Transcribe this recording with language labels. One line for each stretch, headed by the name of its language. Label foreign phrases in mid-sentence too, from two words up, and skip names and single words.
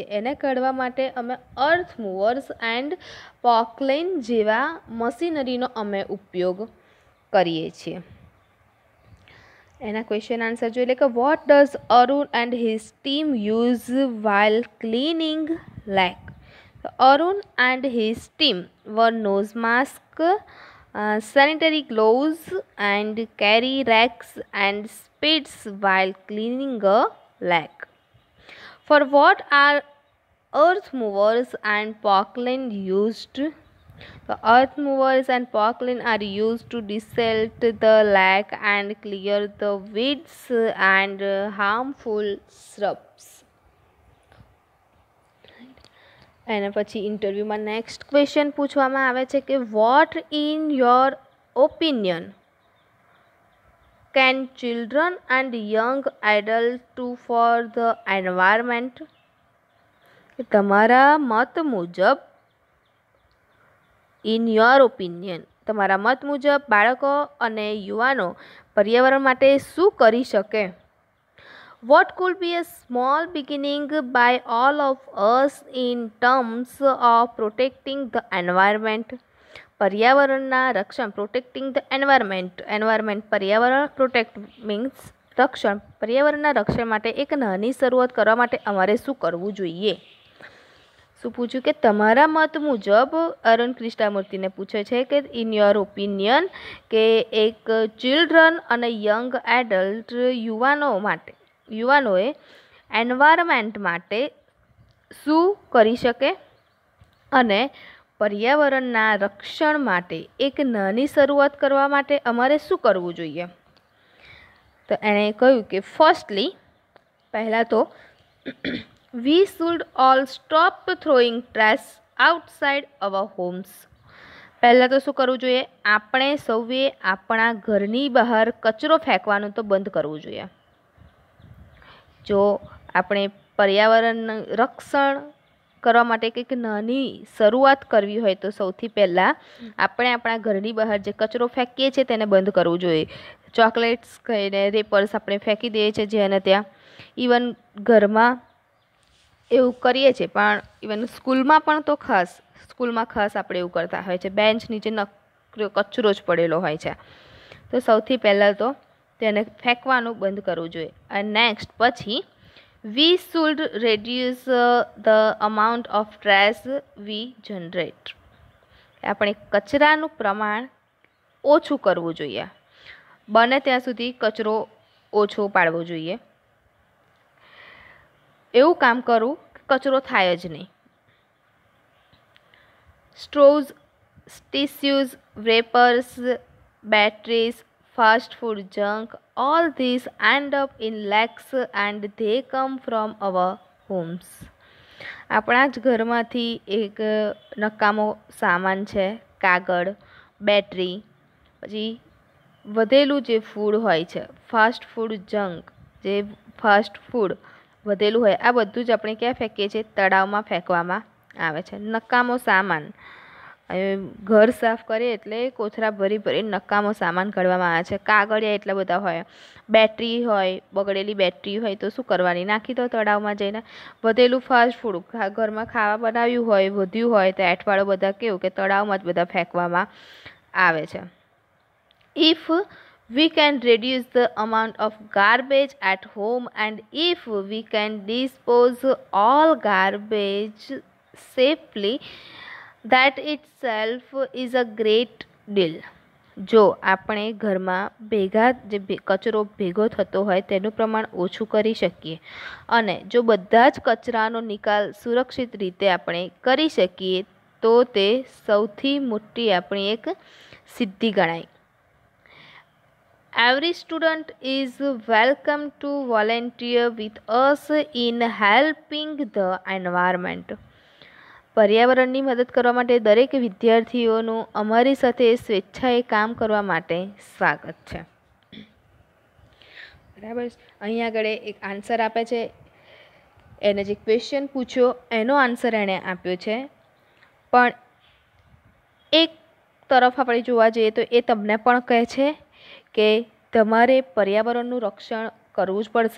Gujarati: એને કાઢવા માટે અમે
English: earth movers and pocklen
Gujarati: જેવા મશીનરીનો અમે ઉપયોગ કરીએ છીએ.
English: એના question answer
Gujarati: જોઈએ કે
English: what does Arun and his team use while cleaning lake? Arun and his team were nose mask, sanitary gloves and carry racks and spades while cleaning a lake. For what are earth movers and pocklen used? The earth movers and pocklen are used to desilt the lake and clear the weeds and harmful shrubs.
Gujarati: એના પછી ઇન્ટરવ્યૂમાં
English: next question
Gujarati: પૂછવામાં આવે છે કે
English: what in your opinion can children and young adult do for the environment?
Gujarati: તમારા મત મુજબ,
English: in your opinion,
Gujarati: તમારા મત મુજબ બાળકો અને યુવાનો પર્યાવરણ માટે શું કરી શકે?
English: What could be a small beginning by all of us in terms of protecting the environment?
Gujarati: પર્યાવરણના રક્ષણ,
English: protecting the environment
Gujarati: પર્યાવરણ,
English: protect means
Gujarati: રક્ષણ, પર્યાવરણના રક્ષણ માટે એક નાની શરૂઆત કરવા માટે અમારે શું કરવું જોઈએ? શું પૂછ્યું કે તમારા મત મુજબ, અરુણ કૃષ્ણામૂર્તિને પૂછે છે કે
English: in your opinion
Gujarati: કે એક ચિલ્ડ્રન અને
English: young adult
Gujarati: યુવાનોએ એન્વાયરમેન્ટ માટે શું કરી શકે અને પર્યાવરણના રક્ષણ માટે એક નાની શરૂઆત કરવા માટે અમારે શું કરવું જોઈએ? તો એણે કહ્યું કે
English: ફર્સ્ટલી,
Gujarati: પહેલાં તો
English: we should all stop throwing trash outside our homes.
Gujarati: પહેલાં તો શું કરવું જોઈએ? આપણે સૌએ આપણા ઘરની બહાર કચરો ફેંકવાનું તો બંધ કરવું જોઈએ. જો આપણે પર્યાવરણનું રક્ષણ કરવા માટે કંઈક નાની શરૂઆત કરવી હોય તો સૌથી પહેલાં આપણે આપણા ઘરની બહાર જે કચરો ફેંકીએ છીએ તેને બંધ કરવું જોઈએ. ચોકલેટ્સ કહીને રેપર્સ આપણે ફેંકી દઈએ છીએ જ્યાં ત્યાં. ઇવન ઘરમાં એવું કરીએ છીએ, પણ ઇવન સ્કૂલમાં પણ તો ખાસ આપણે એવું કરતા હોય છે. બેન્ચ નીચે કચરો જ પડેલો હોય છે. તો સૌથી પહેલાં તો તેને ફેંકવાનું બંધ કરવું જોઈએ. અને નેક્સ્ટ પછી
English: we should reduce the amount of trash we generate.
Gujarati: આપણે કચરાનું પ્રમાણ ઓછું કરવું જોઈએ. બને ત્યાં સુધી કચરો ઓછો પાડવો જોઈએ. એવું કામ કરવું કે કચરો થાય જ નહીં.
English: Straws, tissues, wrappers, batteries, fast food junk, all these end up in lakes and they come from our homes.
Gujarati: આપણા જ ઘરમાંથી એક નકામો સામાન છે, કાગળ, બેટરી, પછી વધેલું જે ફૂડ હોય છે,
English: fast food junk,
Gujarati: જે
English: fast food
Gujarati: વધેલું હોય, આ બધું જ આપણે ક્યાં ફેંકીએ છીએ? તળાવમાં ફેંકવામાં આવે છે. નકામો સામાન, ઘર સાફ કરીએ એટલે કોથળા ભરી ભરી નકામો સામાન કાઢવામાં આવે છે. કાગળિયા એટલા બધા હોય, બેટરી હોય, બગડેલી બેટરી હોય તો શું કરવાની? નાખી દો તળાવમાં જઈને. વધેલું
English: fast food,
Gujarati: ઘરમાં ખાવા બનાવ્યું હોય, વધ્યું હોય તો એઠવાડો બધા કેવું કે તળાવમાં જ બધા ફેંકવામાં આવે છે.
English: If we can reduce the amount of garbage at home and if we can dispose all garbage safely, that itself is a great deal.
Gujarati: જો આપણે ઘરમાં જે કચરો ભેગો થતો હોય તેનું પ્રમાણ ઓછું કરી શકીએ અને જો બધા જ કચરાનો નિકાલ સુરક્ષિત રીતે આપણે કરી શકીએ તો તે સૌથી મોટી આપણી એક સિદ્ધિ ગણાય.
English: Every student is welcome to volunteer with us in helping the environment.
Gujarati: પર્યાવરણની મદદ કરવા માટે દરેક વિદ્યાર્થીઓનું અમારી સાથે સ્વેચ્છાએ કામ કરવા માટે સ્વાગત છે. બરાબર. અહીં આગળ એક આન્સર આપે છે, એને જે ક્વેશ્ચન પૂછ્યો એનો આન્સર એણે આપ્યો છે, પણ એક તરફ આપણે જોવા જઈએ તો એ તમને પણ કહે છે કે તમારે પર્યાવરણનું રક્ષણ કરવું જ પડશે.